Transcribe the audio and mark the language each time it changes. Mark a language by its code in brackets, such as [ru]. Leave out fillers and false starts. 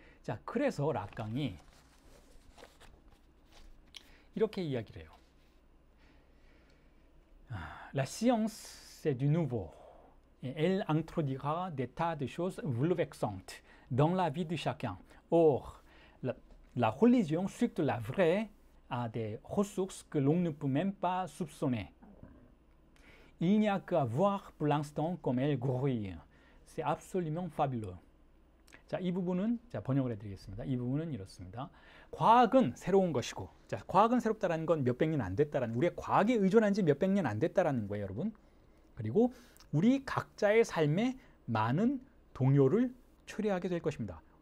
[ko] 자, 그래서 라깡이 이렇게 이야기를 해요. [fr] La science, c'est du nouveau. Elle introduira des tas de choses bouleversantes dans la vie de chacun. Or, la religion, surtout la vraie, a des ressources que l'on ne peut même pas soupçonner. Il n'y a qu'à voir pour l'instant comme elle grouille. C'est absolument fabuleux. [ko] 자, 이 부분은 번역을 해드리겠습니다. 이 부분은 이렇습니다. 과학은 새로운 것이고, 자, 과학은 새롭다라는 건 몇백 년 안 됐다라는, 우리의 과학에 의존한 지 몇백 년 안 됐다라는 거예요, 여러분. 그리고 우리 각자의 삶에 많은 동요를 초래하게 될 것입니다.